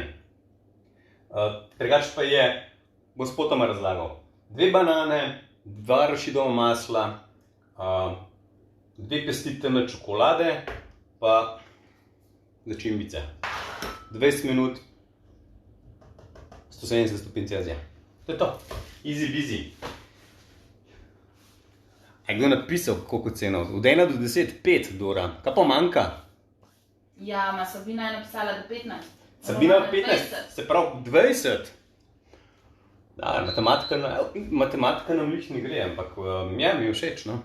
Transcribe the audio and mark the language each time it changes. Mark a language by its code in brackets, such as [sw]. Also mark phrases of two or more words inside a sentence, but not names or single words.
[sl] Drugače pa je, bom spotoma razlagal. 2 banane, 2 arašidova masla, 2 pesti temne čokolade, pa začimbice. 20 minut, 170 stopinj Celzija. To je to. [en] Easy busy. [sl] Je kdo napisal, koliko ceno? Od 1 do 10, 5, Dora. Kaj pa manjka? Ja, Sabina je napisala, da 15. Sabina 15, se pravi 20. Da, matematika nam lič ne gre, ampak ja, mi je všeč, no.